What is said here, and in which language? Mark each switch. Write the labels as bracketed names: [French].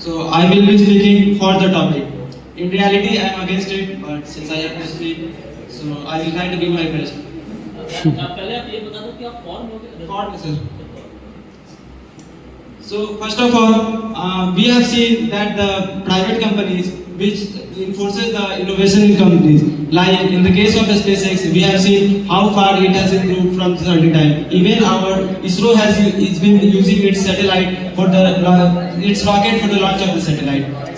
[English] So I will be speaking for the topic. In reality, I am against it, but since I have to speak, so I will try to give my best. [Hindi] पहले आप ये बता दो कि आप form हो गए [English] Ford, sir. So first of all, we have seen that the private companies which enforces the innovation in companies, like in the case of SpaceX, we have seen how far it has improved from certain time. Even our ISRO it's been using its satellite for the its rocket for the launch of the satellite.